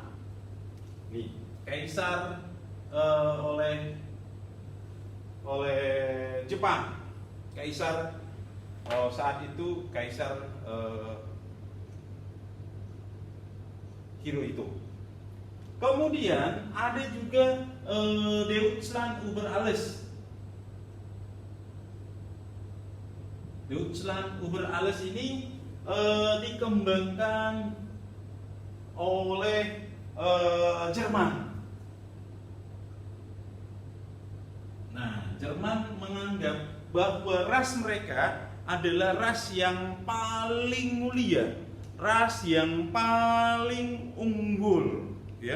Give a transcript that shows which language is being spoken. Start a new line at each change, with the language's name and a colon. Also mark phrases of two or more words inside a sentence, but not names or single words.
Indonesian: Nih, kaisar oleh Jepang. Kaisar saat itu Kaisar Hirohito. Kemudian ada juga Deutschland über alles. Deutschland über alles ini dikembangkan oleh Jerman. Nah, Jerman menganggap bahwa ras mereka adalah ras yang paling mulia, ras yang paling unggul, ya.